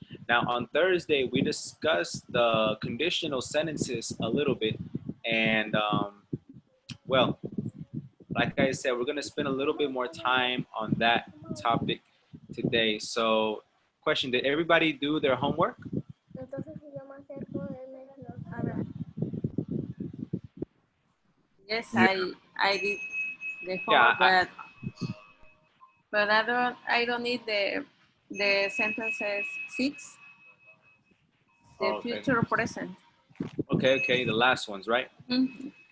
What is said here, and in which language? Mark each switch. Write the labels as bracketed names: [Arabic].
[English] Now, on Thursday, we discussed the conditional sentences a little bit. And, well, like I said, we're going to spend a little bit more time on that topic today. So, question, did everybody do their homework? [Spanish] Entonces, si yo me acerco, él me habla. [English] Yes, Yeah. I did the Yeah, homework, but I don't need the sentences 6, the okay. future present. Okay, the last ones, right? Mhm.